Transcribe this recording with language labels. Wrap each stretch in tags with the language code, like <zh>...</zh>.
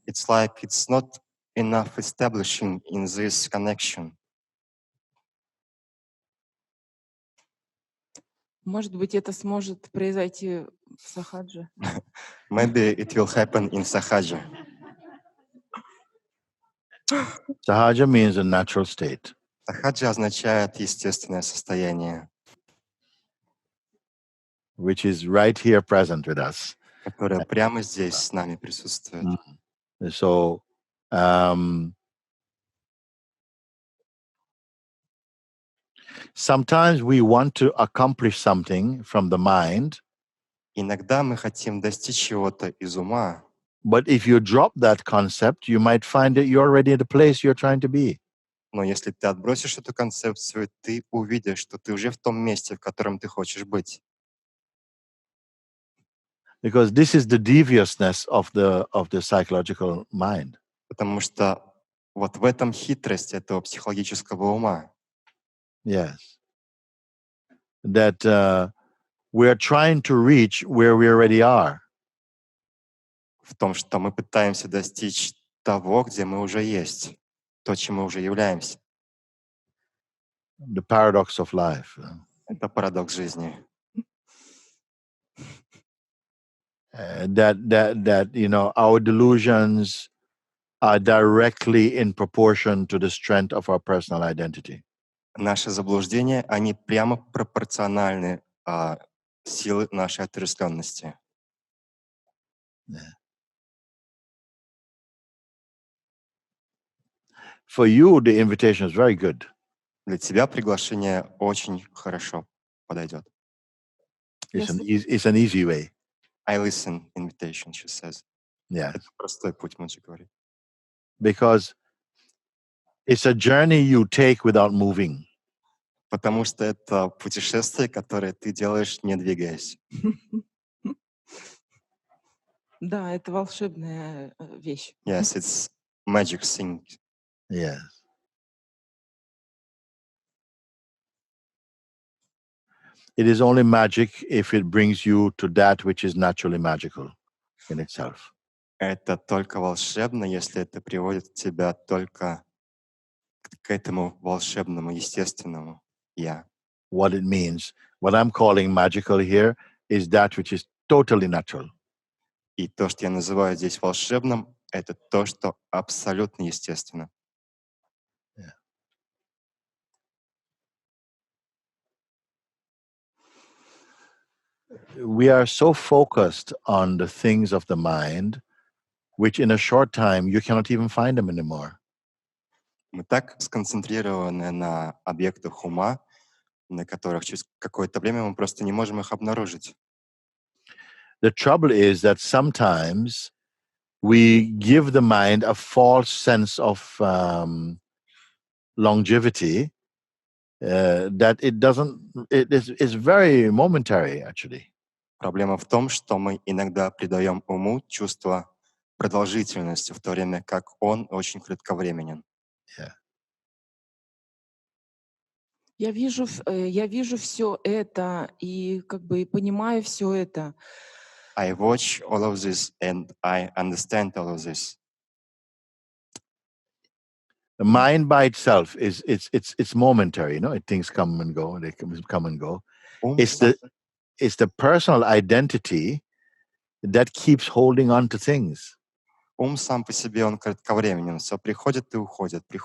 <en>It's like it's not enough establishing in this connection.</en> <ru>Может быть, это сможет произойти в сахадже.</ru> <en>Maybe it will happen in Sahaja. Sahaja means a natural state.</en> <ru>Сахаджа означает естественное состояние,</ru> <en>which is right here present with us.</en> <ru>которое прямо здесь с нами присутствует.</ru> <en>So, sometimes we want to accomplish something from the mind.</en> <ru>Иногда мы хотим достичь чего-то из ума.</ru> <en>But if you drop that concept, you might find that you're already at the place you're trying to be.</en> <ru>Но если ты отбросишь эту концепцию, ты увидишь, что ты уже в том месте, в котором ты хочешь быть.</ru> <en>Because this is the deviousness of the psychological mind.</en> <ru>Потому что Вот в этом хитрость этого психологического ума.</ru> <en>Yes. That we're trying to reach where we already are.</en> <ru>В том, что мы пытаемся достичь того, где мы уже есть, то, чем мы уже являемся.</ru> <en>The paradox of life.</en> <ru>Это парадокс жизни.</ru> <en>That our delusions are directly in proportion to the strength of our personal identity.</en> <ru>Наши заблуждения, они прямо пропорциональны силе нашей отрешленности.</ru> <en>Yeah. For you, the invitation is very good.</en> <ru>Для тебя приглашение очень хорошо подойдет.</ru> <en>It's an easy way. I listen invitation, she says. Yeah.</en> <ru>Это простой путь, Муджи говорит.</ru> <en>Because it's a journey you take without moving. Потому что это путешествие, которое ты делаешь, не двигаясь.</en> <ru>Да, это волшебная вещь.</ru> <en>Yes, it's magic thing. Yes. It is only magic if it brings you to that which is naturally magical in itself.</en> <ru>Это только волшебно, если это приводит тебя только к этому волшебному, естественному «я».</ru> <en>What it means, what I'm calling magical here, is that which is totally natural.</en> <ru>И то, что я называю здесь волшебным, это то, что абсолютно естественно.</ru> <en>Yeah. We are so focused on the things of the mind, which in a short time you cannot even find them anymore.</en> <ru>Мы так сконцентрированы на объектах ума, на которых через какое-то время мы просто не можем их обнаружить.</ru> <en>The trouble is that sometimes we give the mind a false sense of longevity that it doesn't. It's very momentary, actually.</en> <ru>Проблема в том, что мы иногда придаем уму чувство продолжительности, в то время как он очень кратковременен.</ru> <en>Yeah.</en> <ru>Я вижу все это и как бы понимаю все это.</ru> <en>I watch all of this and I understand all of this. The mind by itself it's momentary, things come and go, they come and go.</en> <ru>Ум</ru> <en>It's the personal identity that keeps holding on to things.</en> <ru>Ум сам по себе, он кратковременен, все приходит и уходит.</ru>